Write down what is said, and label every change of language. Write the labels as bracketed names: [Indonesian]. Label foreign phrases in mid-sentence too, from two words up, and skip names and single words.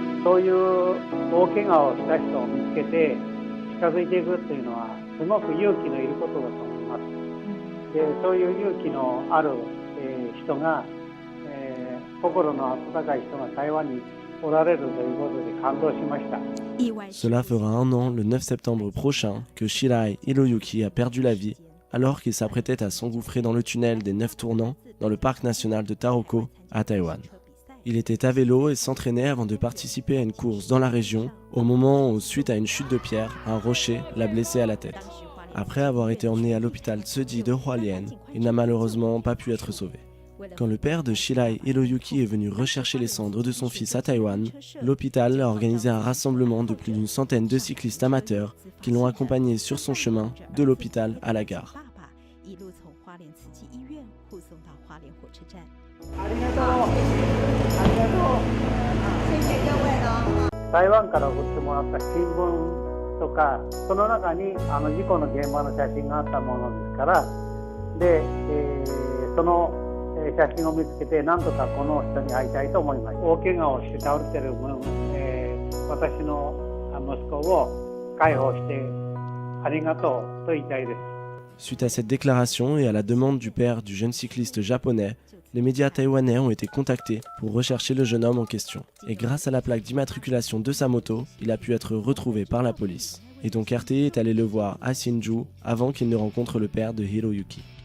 [Japanese] そういう大怪我をした人を見つけて近づいていくっていうのはすごく勇気のいることだと思います。で、そういう勇気のある、人が、心の温かい人が台湾におられるということで感動しました。 [French] Cela fera un an, le 9 septembre prochain, que Shirai Hiroyuki a perdu la vie alors qu'il s'apprêtait à s'engouffrer dans le tunnel des 9 tournants dans le parc national de Taroko à Taïwan. Il était à vélo et s'entraînait avant de participer à une course dans la région au moment où, suite à une chute de pierre, un rocher l'a blessé à la tête. Après avoir été emmené à l'hôpital Tseji de Hualien, il n'a malheureusement pas pu être sauvé. Quand le père de Shirai Hiroyuki est venu rechercher les cendres de son fils à Taïwan, l'hôpital a organisé un rassemblement de plus d'une centaine de cyclistes amateurs qui l'ont accompagné sur son chemin de l'hôpital à la gare. [Japanese] 台湾から送ってもらった新聞とか、その中に事故の現場の写真があったものですから、で、その写真を見つけて何とかこの人に会いたいと思います。大怪我をして倒れている分、私の息子を解放してありがとうと言いたいです。 [French] Suite à cette déclaration et à la demande du père du jeune cycliste japonais, les médias taïwanais ont été contactés pour rechercher le jeune homme en question. Et grâce à la plaque d'immatriculation de sa moto, il a pu être retrouvé par la police. Et donc RT est allé le voir à Hsinchu avant qu'il ne rencontre le père de Hiroyuki.